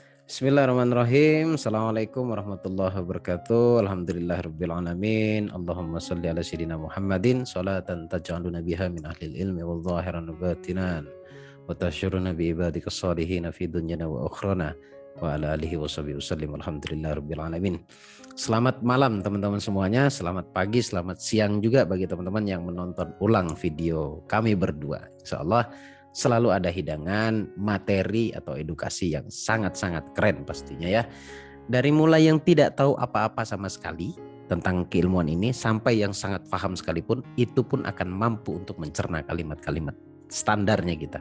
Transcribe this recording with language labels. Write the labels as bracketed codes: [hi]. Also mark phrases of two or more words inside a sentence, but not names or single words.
[ar] بسم الله الرحمن الرحيم. السلام عليكم ورحمة الله وبركاته. الحمد لله رب العالمين. اللهم صل على سيدنا محمد صلاة تجعلنا بها من أهل العلم وال ظاهرا وباطنا وتشعرنا بعبادك الصالحين في دنيانا وأخرانا وعلى آله وصحبه وسلم. الحمد لله رب العالمين. [id] Selamat malam teman-teman semuanya, selamat pagi, selamat siang juga bagi teman-teman yang menonton ulang video kami berdua. Insyaallah selalu ada hidangan, materi atau edukasi yang sangat-sangat keren pastinya ya. Dari mulai yang tidak tahu apa-apa sama sekali tentang keilmuan ini sampai yang sangat paham sekalipun, itu pun akan mampu untuk mencerna kalimat-kalimat standarnya kita.